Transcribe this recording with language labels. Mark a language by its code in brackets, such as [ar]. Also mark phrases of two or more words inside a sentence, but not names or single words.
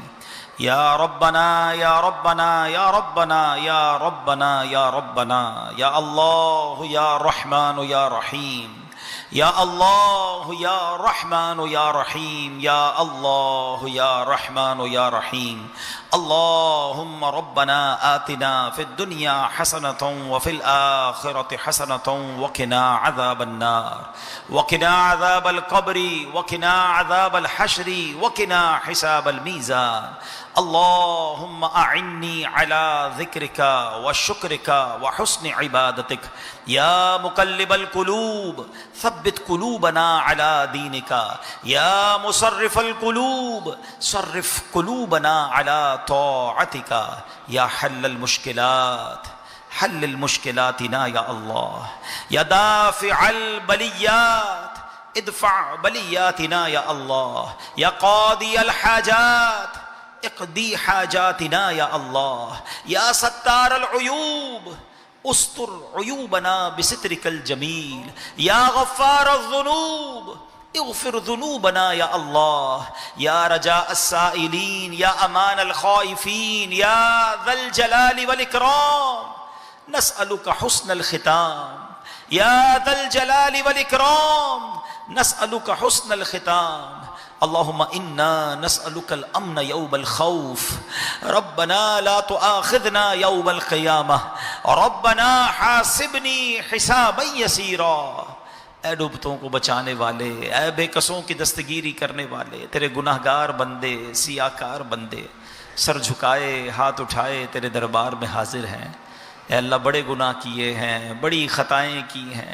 [ar] یا ربنا یا ربنا یا ربنا یا ربنا یا ربنا یا اللہ یا رحمان یا رحیم. یا اللہ یا رحمان یا رحیم. یا اللہ یا رحمان یا رحیم. اللہم ربنا آتنا فی الدنیا حسنۃ وفی الآخرۃ حسنۃ وقنا عذاب النار وقنا عذاب القبر وقنا عذاب الحشر وقنا حساب المیزان. اللہم اعنی علی ذکرک وشکرک وحسن عبادتک. یا مقلب القلوب ثبت قلوبنا علی دینک. یا مصرف القلوب صرف قلوبنا علی طاعتک. یا حل المشکلات حل المشکلاتنا یا اللہ. یا دافع البلیات ادفع بلیاتنا یا اللہ. یا قاضی الحاجات اقضی حاجاتنا یا اللہ. یا ستار العیوب استر عیوبنا بسترک الجمیل. یا غفار الذنوب اغفر ذنوبنا یا اللہ. یا رجاء السائلین یا امان الخائفین یا ذا الجلال والاکرام نسألک حسن الختام. یا ذا الجلال والاکرام نسألک حسن الختام. اللہم انا نسألک الامن یوم الخوف. ربنا لا تؤاخذنا یوم القیامہ. ربنا حاسبنی حسابا یسیرا. [ur] اے ڈوبتوں کو بچانے والے، اے بے کسوں کی دستگیری کرنے والے، تیرے گناہگار بندے، سیاکار بندے سر جھکائے ہاتھ اٹھائے تیرے دربار میں حاضر ہیں. اے اللہ بڑے گناہ کیے ہیں، بڑی خطائیں کی ہیں.